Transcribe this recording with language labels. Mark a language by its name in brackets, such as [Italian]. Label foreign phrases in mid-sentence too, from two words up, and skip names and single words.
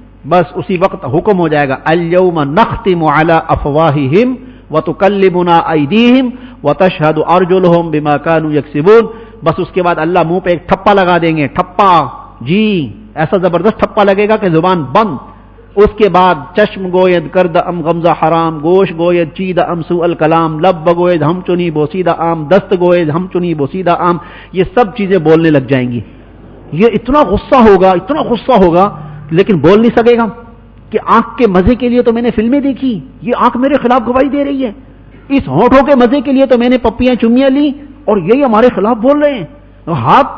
[Urdu] بس اسی وقت حکم ہو جائے گا [Arabic] الیوم نختم علی افواہہم وتکلمنا ایدیہم وتشہد ارجلہم بما کانوا یکسبون. [Urdu] بس اس کے بعد اللہ منہ پہ ایک ٹھپا لگا دیں گے, ٹھپا, جی ایسا زبردست ٹھپا لگے گا کہ زبان بند. اس کے بعد [Persian] چشم گوید کرد ام غمزہ حرام, گوش گوید چید ام سوء الکلام, لب بگوید ہم چنی بوسیدہ عام, دست گوید ہم چنی بوسیدہ عام. [Urdu] یہ سب چیزیں بولنے لگ جائیں گی. یہ اتنا غصہ ہوگا, اتنا غصہ ہوگا, لیکن بول نہیں سکے گا کہ آنکھ کے مزے کے لیے تو میں نے فلمیں دیکھی, یہ آنکھ میرے خلاف گواہی دے رہی ہے, اس ہونٹوں کے مزے کے لیے تو میں نے پپیاں چمیاں لی اور یہی ہمارے خلاف بول رہے ہیں.